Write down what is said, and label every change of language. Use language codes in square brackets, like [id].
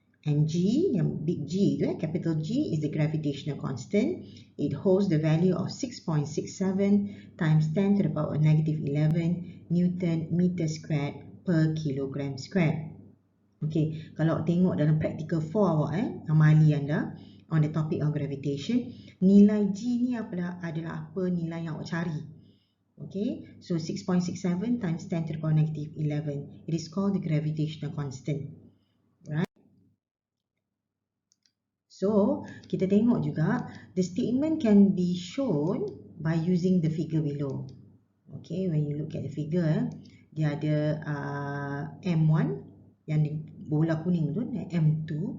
[en] And G, yang big G tu, capital G is the gravitational constant. It holds the value of 6.67 times 10 to the power of -11 Newton meter squared per kilogram squared. Okay, [ms] kalau tengok dalam practical 4 awak, amali anda, [en] on the topic of gravitation. [ms] Nilai G ni adalah apa nilai yang awak cari. [en] Okay, so 6.67 times 10 to the power negative 11. It is called the gravitational constant. Right? So, [ms] kita tengok juga, [en] the statement can be shown by using the figure below. Okay, when you look at the figure, [ms] dia ada M1 yang di bola kuning tu, [en] M2.